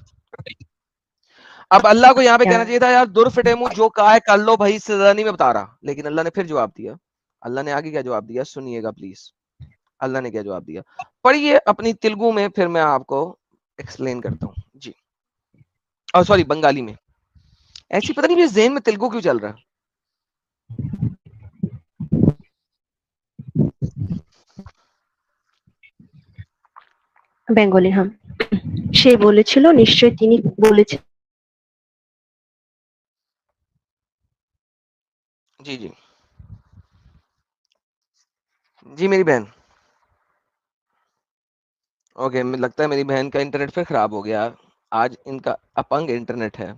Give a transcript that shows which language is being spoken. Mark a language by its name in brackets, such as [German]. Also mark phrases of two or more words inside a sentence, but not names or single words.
[Urdu] اب اللہ کو یہاں پہ کہنا چاہیے تھا یار در فٹے منہ جو کہا ہے کر لو بھائی, اس سے زیادہ نہیں میں بتا رہا. لیکن اللہ نے پھر جواب دیا. اللہ نے آگے کیا جواب دیا سنیے گا پلیز. اللہ نے کیا جواب دیا پڑھیے اپنی تلگو میں, پھر میں آپ کو ایکسپلین کرتا ہوں جی. اور سوری بنگالی میں. ایسی پتہ نہیں میرے ذہن میں تلگو کیوں چل رہا ہے. [Bangla] বেঙ্গলি. হ্যাঁ সে বলেছিল নিশ্চয় তিনি বলেছেন [Urdu] جی جی جی میری بہن. اوکے, لگتا ہے میری بہن کا انٹرنیٹ پھر خراب ہو گیا. آج ان کا اپنگ انٹرنیٹ ہے.